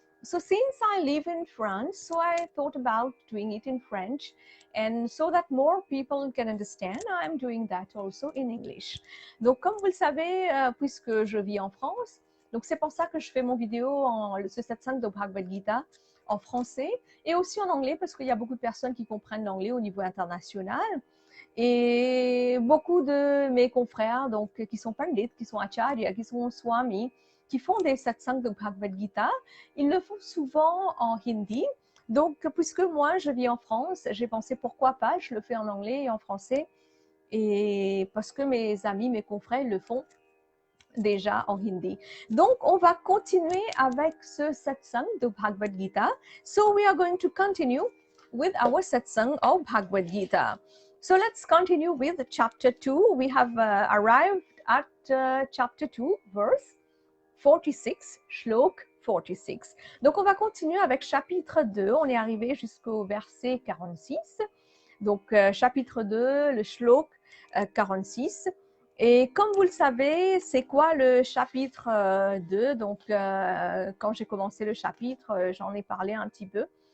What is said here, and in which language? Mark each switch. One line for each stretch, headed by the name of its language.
English: So since I live in France, so I thought about doing it in French, and so that more people can understand, I'm doing that also in English.
French: Donc comme vous le savez, puisque je vis en France, donc c'est pour ça que je fais mon vidéo en ce satsang de Bhagavad Gita en français et aussi en anglais, parce qu'il y a beaucoup de personnes qui comprennent l'anglais au niveau international. Et beaucoup de mes confrères, donc, qui sont pandits, qui sont acharya, qui sont swami, qui font des satsangs de Bhagavad Gita, ils le font souvent en hindi. Donc, puisque moi, je vis en France, j'ai pensé pourquoi pas, je le fais en anglais et en français. Et parce que mes amis, mes confrères, ils le font déjà en hindi. Donc, on va continuer avec ce satsang de Bhagavad Gita.
English: So, we are going to continue with our satsang of Bhagavad Gita. So let's continue with chapter 2. We have arrived at chapter 2, verse 46, shlok 46.
French: Donc on va continuer avec chapitre 2. On est arrivé jusqu'au verset 46. Donc chapitre 2, le shlok 46. Et comme vous le savez, c'est quoi le chapitre 2? Donc quand j'ai commencé le chapitre, j'en ai parlé un petit peu.